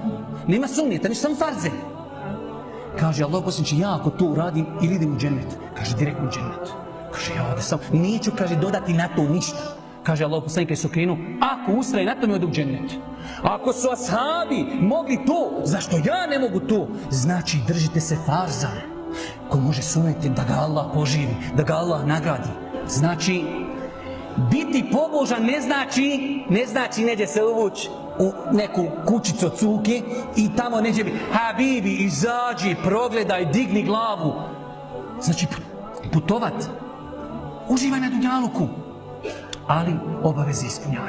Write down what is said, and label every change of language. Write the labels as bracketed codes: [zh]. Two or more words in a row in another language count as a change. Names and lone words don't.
[bs] Nema sunneta, ništa, samo farze. Kaže Allahu poslaniče, ja ako to uradim ili idem u džennet? Kaže direktno u džennet. Kaže ja ovdje sam, neću, kaže, dodati na to ništa. Kaže Allah poslanik, kad se okrenu, ako ustraje na tome, ode u džennet. Ako su ashabi mogli to, zašto ja ne mogu to? Znači, držite se farza. Ko može suneti da ga Allah poživi, da ga Allah nagradi. Znači, biti pobožan ne znači neđe se uvući u neku kućicu od cuke i tamo neđe bi, habibi, izađi, progledaj, digni glavu. Znači, putovat. Uživaj na dunjaluku, ali obaveze ispunjaj.